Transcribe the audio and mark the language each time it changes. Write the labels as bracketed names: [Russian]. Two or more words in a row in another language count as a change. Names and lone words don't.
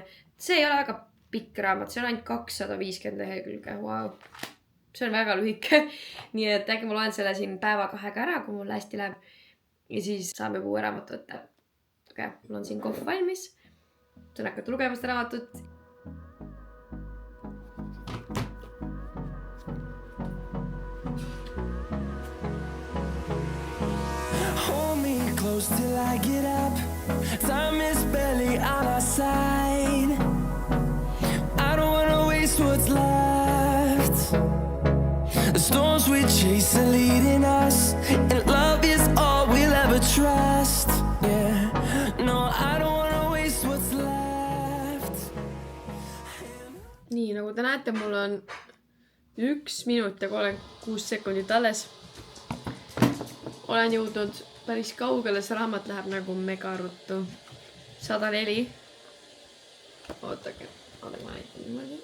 [Estonian] See ei ole väga pikk raamat, see on ainult 250 lehekülge, wow. See on väga lühike, nii et äkki ma loen selle siin päeva 2 ära, kui mul hästi läheb ja siis saame uue raamatu võtta. Okay, mul on siin kohv valmis. Saan hakata lugema seda raamatut. [English] Hold me close till I get up. Time is barely on our side. I don't wanna waste what's left. The storms we chase are leading us, and love is all we'll ever trust. Yeah, no, I don't wanna waste what's left. [Estonian] Nii, nagu te näete, mul on 1 minut ja 36 sekundit alles. Olen jõudnud päris kaugele, see raamat läheb nagu mega ruttu. 104. Ootake, ma näitan niimoodi.